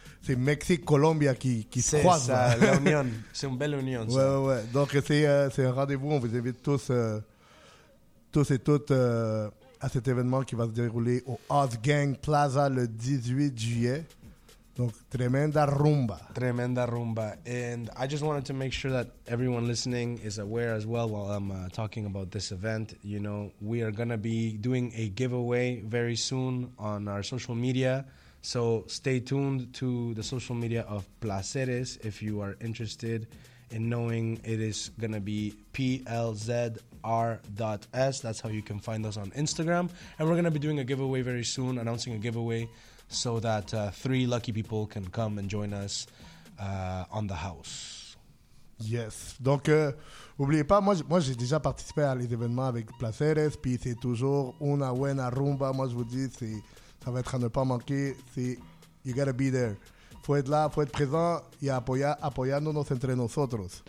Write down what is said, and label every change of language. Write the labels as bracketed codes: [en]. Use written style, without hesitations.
[fr] C'est Mexique-Colombie qui se croise. C'est ça, l'union. C'est une belle union. Ouais. Donc, c'est un rendez-vous. On vous invite tous et toutes à cet événement qui va se dérouler au Oz Gang Plaza le 18 juillet. [es] Donc, tremenda rumba. Tremenda rumba. [en] And I just wanted to make sure that everyone listening is aware as well while I'm talking about this event. You know, we are going to be doing a giveaway very soon on our social media. So stay tuned to the social media of Placeres if you are interested in knowing it is going to be PLZR.S. That's how you can find us on Instagram. And we're going to be doing a giveaway very soon, announcing a giveaway so that three lucky people can come and join us on the house. Yes. [fr] Donc, n'oubliez pas, moi j'ai déjà participé à les événements avec Placeres, puis c'est toujours [es] una buena rumba. [fr] Moi, je vous dis, c'est... Ça va être à ne pas manquer. C'est [en] you gotta be there. [fr] Faut être là, faut être présent et [es] apoyándonos entre nosotros.